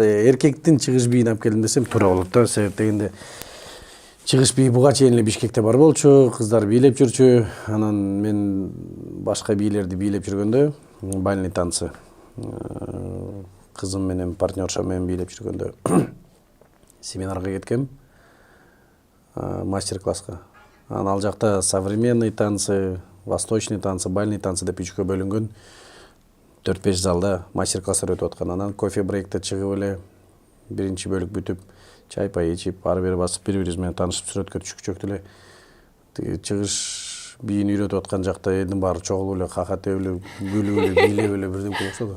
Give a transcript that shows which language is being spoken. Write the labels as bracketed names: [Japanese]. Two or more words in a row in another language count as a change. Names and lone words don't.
[Kyrgyz] Эркектин чыгыш бийин алып келдим десем туура болот да. Себеп дегенде чыгыш бий буга чейин эле Бишкекте бар болчу, кыздар бийлеп жүрчү. Анан мен башка бийлерди бийлеп жүргөндө, [Russian] бальный танцы [Kyrgyz] кызым менен партнершам менен бийлеп жүргөндө семинарга кеткем, мастер-класска. Анан ал жакта [Russian] современный танцы, восточный танцы, бальный танцы [Kyrgyz] деп үчкө бөлүнгөн 4-5 залда мастер-класстар өтүп аткан. Анан кофе брейкте чыгып эле биринчи бөлүк бүтүп, чай пай ичип, ары бери басып, бири-бирибиз менен таанышып сүрөткө түшүп эле чыгыш бийин үйрөтүп аткан жакта элдин баары чогулуп эле какатып эле, күлүп эле, бийлеп эле бирдемке окшоду.